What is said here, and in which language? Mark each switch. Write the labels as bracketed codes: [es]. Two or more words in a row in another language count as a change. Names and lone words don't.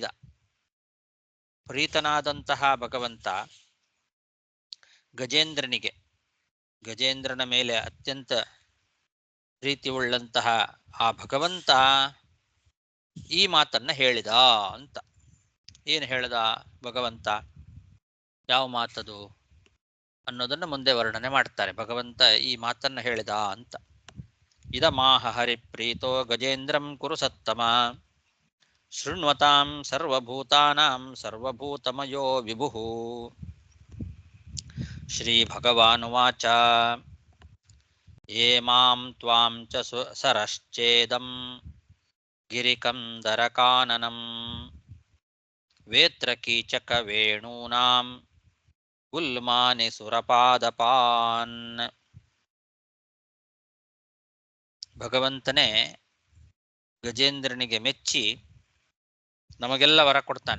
[kn] ಪ್ರೀತನಾದಂತಹ ಭಗವಂತ ಗಜೇಂದ್ರನಿಗೆ, ಗಜೇಂದ್ರನ ಮೇಲೆ ಅತ್ಯಂತ ಪ್ರೀತಿ ಉಳ್ಳಂತಹ ಆ ಭಗವಂತ ಈ ಮಾತನ್ನ ಹೇಳಿದ ಅಂತ. ಏನು ಹೇಳಿದ ಭಗವಂತ, ಯಾವ ಮಾತದು ಅನ್ನೋದನ್ನು ಮುಂದೆ ವರ್ಣನೆ ಮಾಡ್ತಾರೆ. ಭಗವಂತ ಈ ಮಾತನ್ನ ಹೇಳಿದ ಅಂತ. [sa] ಇದಮಾಹ ಹರಿಪ್ರೀತೋ ಗಜೇಂದ್ರಂ ಕುರು ಸತ್ತಮ ಶೃಣ್ವತಾಂ ಸರ್ವಭೂತಾನಾಂ ಸರ್ವಭೂತಮಯೋ ವಿಭುಃ. ಶ್ರೀ ಭಗವಾನುವಾಚ ಯೇ ಮಾಂ ತ್ವಾಂ ಚ ಸರಶ್ಚೇದಂ ಗಿರಿಕಂದರಕಾನನಂ ವೇತ್ರ ಕೀಚಕ ವೇಣೂನಾಂ ಗುಲ್ಮಾನಿ ಸುರಪಾದಪಾನ್. [kn] ಭಗವಂತನೇ ಗಜೇಂದ್ರನಿಗೆ ಮೆಚ್ಚಿ ನಮಗೆಲ್ಲ ವರ ಕೊಡ್ತಾನೆ.